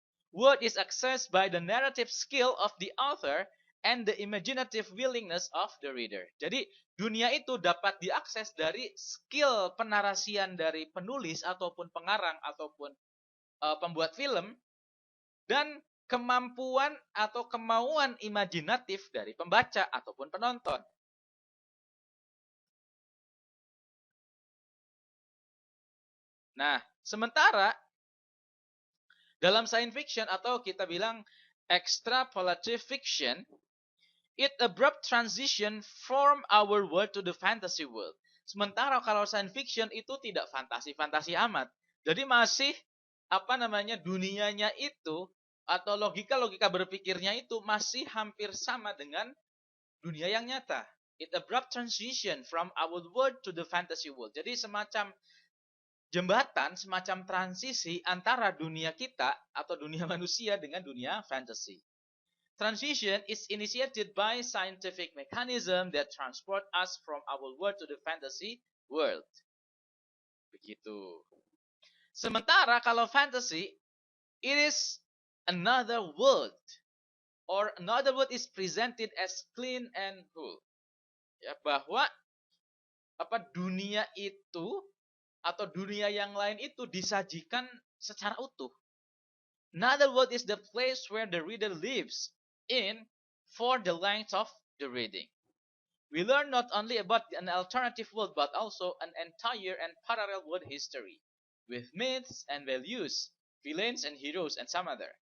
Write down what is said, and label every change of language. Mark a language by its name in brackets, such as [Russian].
[English] World is accessed by the narrative skill of the author and the imaginative willingness of the reader. [Indonesian] Jadi dunia itu dapat diakses dari skill penarasian dari penulis ataupun pengarang ataupun pembuat film dan kemampuan atau kemauan imajinatif dari pembaca ataupun penonton. Nah, sementara dalam science fiction atau kita bilang [English] extrapolative fiction, it abrupt transition from our world to the fantasy world. [Indonesian] Sementara kalau science fiction itu tidak fantasi-fantasi amat. Jadi masih dunianya itu atau logika-logika berpikirnya itu masih hampir sama dengan dunia yang nyata. [English] It abrupt transition from our world to the fantasy world. [Indonesian] Jadi semacam jembatan, semacam transisi antara dunia kita atau dunia manusia dengan dunia fantasy. [English] Transition is initiated by scientific mechanism that transport us from our world to the fantasy world. [Indonesian] Begitu. Sementara kalau [English] fantasy, it is another world. Or another world is presented as clean and whole. [Indonesian] Ya, bahwa dunia itu atau dunia yang lain itu disajikan secara utuh. [English] Another world is the place where the reader lives in for the length of the reading. We learn not only about an alternative world but also an entire and parallel world history with myths and values, villains and heroes and some other.